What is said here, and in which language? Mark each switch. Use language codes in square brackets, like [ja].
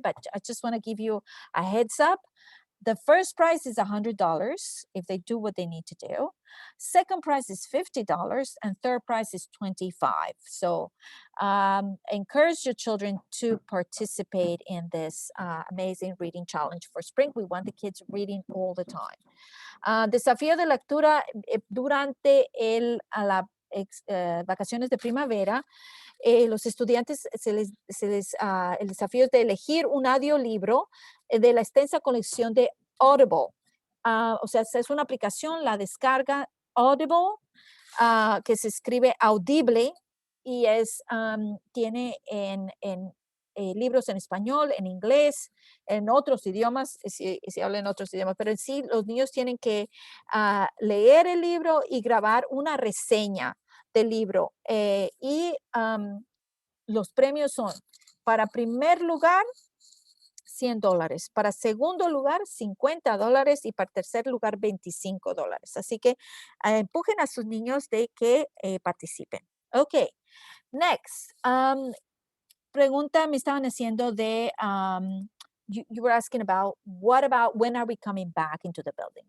[en] But I just want to give you a heads up. The first prize is $100 if they do what they need to do. Second prize is $50, and third prize is $25. So encourage your children to participate in this amazing reading challenge for spring. We want the kids reading all the time. [es] Desafío de lectura durante las vacaciones de primavera. Los estudiantes el desafío es de elegir un audiolibro de la extensa colección de Audible. O sea, es una aplicación, la descarga Audible, que se escribe Audible y tiene en libros en español, en inglés, en otros idiomas, si hablan otros idiomas, pero en sí los niños tienen que leer el libro y grabar una reseña del libro. Y los premios son, para primer lugar, $100, para segundo lugar, $50 y para tercer lugar, $25. Así que empujen a sus niños de que participen. [en] Ok, next. [es] Pregunta me estaban haciendo de, [en] you were asking about, what about when are we coming back into the building?